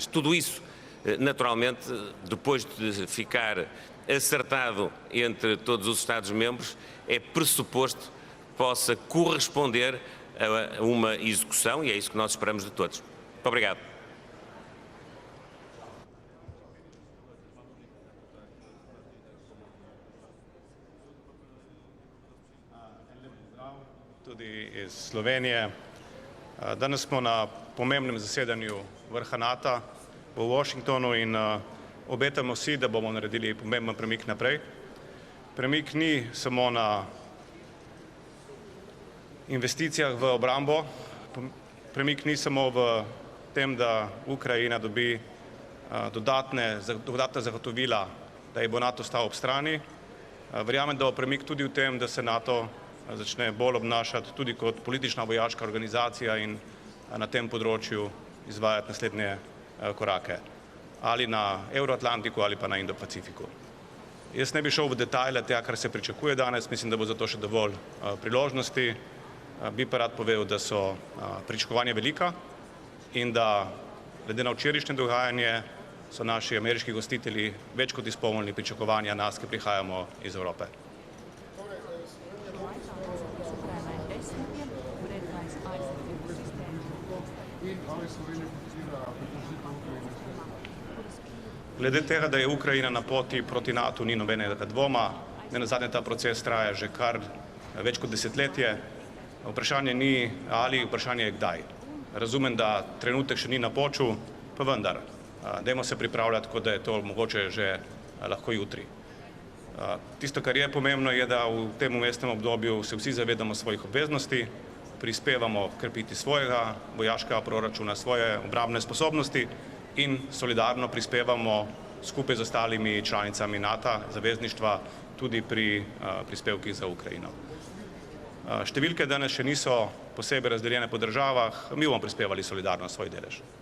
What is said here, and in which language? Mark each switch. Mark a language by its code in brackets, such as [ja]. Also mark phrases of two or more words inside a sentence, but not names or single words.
[pt] Tudo isso, naturalmente, depois de ficar acertado entre todos os Estados-membros, é pressuposto que possa corresponder a uma execução e é isso que nós esperamos de todos. Muito obrigado. [sl] Tudi iz Slovenije. Danes smo na pomembnem zasedanju vrha NATO v Washingtonu in obetamo si, da bomo naredili pomemben premik naprej. Premik ni samo na investicijah v obrambo. Premik ni samo v tem, da Ukrajina dobi dodatna zagotovila, da ji bo NATO stal ob strani. Verjamem, da bo premik tudi v tem, da se NATO začne bolj obnašati tudi kot politična vojaška organizacija in na tem področju izvajati naslednje korake, ali na Evroatlantiku ali pa na Indo-Pacifiku. Jaz ne bi šel v detajle tega, kar se pričakuje danes, mislim, da bo za to še dovolj priložnosti. Bi pa rad povedal, da so pričakovanja velika in da glede na včerajšnje dogajanje so naši ameriški gostitelji več kot izpolnili pričakovanja nas, ki prihajamo iz Evrope. Glede tega, da je Ukrajina na poti proti NATO, ni nobenega dvoma. Nenazadnje ta proces traja že kar več kot desetletje. Vprašanje ni ali, vprašanje je kdaj. Razumem, da trenutek še ni napočil, pa vendar. Dajmo se pripravljati, kot da je to mogoče že lahko jutri. Tisto, kar je pomembno, je, da v tem vmesnem obdobju se vsi zavedamo svojih obveznosti, prispevamo krepiti svojega vojaškega proračuna, svoje obrambne sposobnosti in solidarno prispevamo skupaj z ostalimi članicami NATO, zavezništva, tudi pri prispevkih za Ukrajino. Številke danes še niso posebej razdeljene po državah, mi bomo prispevali solidarno svoj delež.